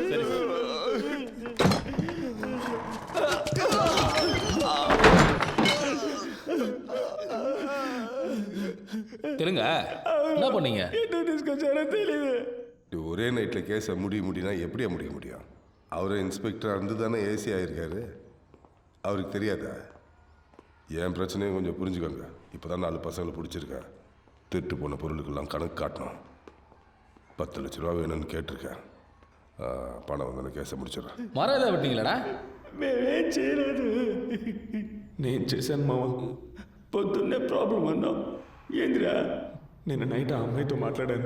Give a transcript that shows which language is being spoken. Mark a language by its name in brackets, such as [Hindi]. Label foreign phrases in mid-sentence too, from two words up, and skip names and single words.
[Tamil] சரி சார். தெலுங்க என்ன பண்ணீங்க? ఎందుకు తీసుకొచ్చారో తెలియదు. ஒரே நைட்டில் கேஸை முடியும்னா எப்படியா முடிய முடியும்? அவர் இன்ஸ்பெக்டராக இருந்து தானே ஏசி ஆகியிருக்காரு. அவருக்கு தெரியாதா? என் பிரச்சனையும் கொஞ்சம் புரிஞ்சுக்கோங்க. இப்போ தான் 4 பசங்களை பிடிச்சிருக்கேன். திருட்டு போன பொருளுக்கெல்லாம் கணக்கு காட்டணும். 10 லட்ச ரூபா வேணும்னு கேட்டிருக்கேன். பணம் வந்து கேஸை முடிச்சிடுறேன். மரம் ஏதாவது வெட்டிங்களா? [Telugu] మేమేం చేయలేదు. నేను చేశాను మామ. పొద్దున్నే ప్రాబ్లం అన్నాం. ఏందిరా? నేను నైట్ ఆ అమ్మాయితో మాట్లాడాను.